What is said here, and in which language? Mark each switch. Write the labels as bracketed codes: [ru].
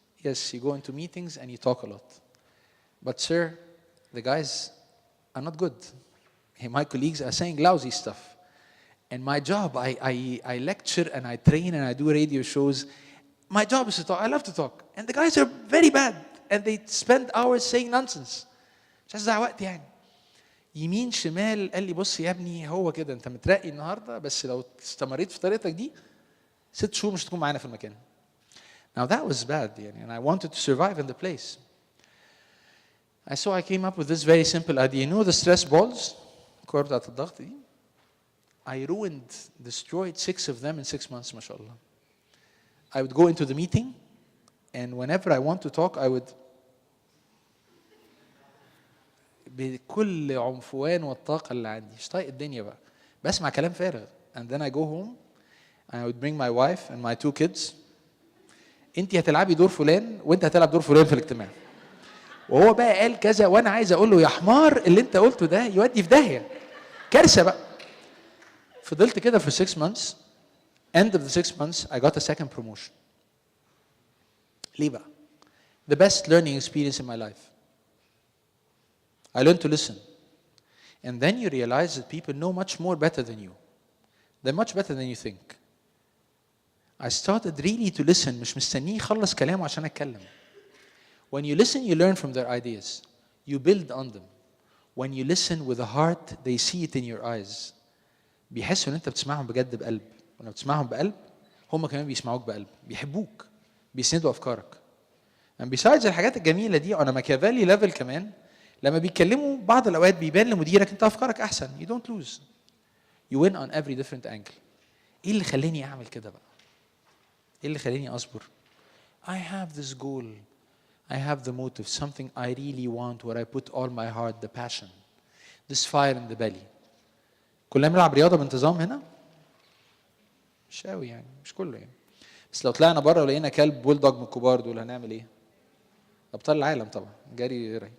[en] Yes, you go into meetings and you talk a lot. But sir, the guys are not good. My colleagues are saying lousy stuff. And my job, I lecture and I train and I do radio shows. My job is to talk. I love to talk. And the guys are very bad. And they spend hours saying nonsense. [ar] مش عايز أضيع وقت يعني. يمين شمال قال لي بص يا ابني هو كده انت مترقي النهارده بس لو استمريت في طريقتك دي 6 شهور مش هتكون معانا في المكان. [en] Now that was bad [ar] يعني, [en] and I wanted to survive in the place. So I came up with this very simple idea. You know the stress balls? [ar] الكور بتاعت الضغط دي. [en] I destroyed 6 of them in 6 months [ar] ما شاء الله. [en] I would go into the meeting and whenever I want to talk I would [ar] بكل عنفوان والطاقة اللي عندي مش طايق الدنيا بقى بسمع كلام فارغ. [en] And then I go home and I would bring my wife and my 2 kids. [ar] انت هتلعبي دور فلان وانت هتلعب دور فلان في الاجتماع. وهو بقى قال كذا وانا عايز اقول له يا حمار اللي انت قلته ده يودي في داهيه. كارثه بقى. فضلت كده [en] for 6 months. End of the 6 months I got a second promotion. [ar] ليه بقى؟ [en] The best learning experience in my life. I learned to listen. And then you realize that people know much more better than you. They're much better than you think. I started really to listen. [ar] مش مستنيه يخلص كلامه عشان أتكلم. [en] When you listen, you learn from their ideas. You build on them. When you listen with a heart, they see it in your eyes. [ar] بيحسوا إن أنت بتسمعهم بجد بقلب. ولما بتسمعهم بقلب هم كمان بيسمعوك بقلب. بيحبوك. بيسندوا أفكارك. [en] And besides [ar] الحاجات الجميلة دي [en] on a Machiavelli level [ar] كمان لما بيتكلموا بعض الأوقات بيبان لمديرك أنت أفكارك أحسن. [en] You don't lose. You win on every different angle. [ar] إيه اللي خلاني أعمل كده بقى؟ إيه اللي خلاني أصبر؟ [en] I have this goal. I have the motive, something I really want, where I put all my heart, the passion, this fire in the belly. [ar] كلنا بنلعب رياضة بانتظام هنا؟ مش قوي يعني، مش كله يعني. بس لو طلعنا بره ولقينا كلب بولدوج من الكبار دول هنعمل ايه؟ ابطال العالم طبعا، جري ري.